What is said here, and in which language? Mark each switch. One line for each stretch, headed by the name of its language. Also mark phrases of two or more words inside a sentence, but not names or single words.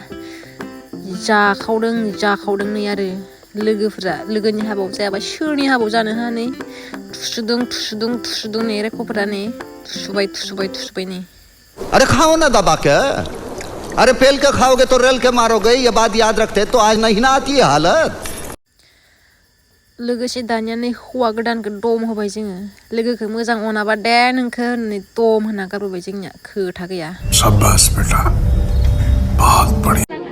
Bodo: जाखावदों नै आरो लोगोफोरा लोगोनि हाबायाव जायाबा सोरनि हाबायाव जानो हानै थुसुदों नै रेख'फोरा नै थुसुबाय नै
Hindi: अरे खाओ ना दबा के अरे पेल के खाओगे तो रेल के मारोगे ये बात याद रखते तो आज नहीं ना आती है हालत
Bodo: लोगोसे दानिया नै हौवा गोदानखौ दम होबाय जोङो लोगोखौ मोजां अनाबा दे नोंखौ होननानै दम होना गारबोबाय जोंनिया खोथा गैया
Hindi: शाबाश बेटा बहुत बढ़िया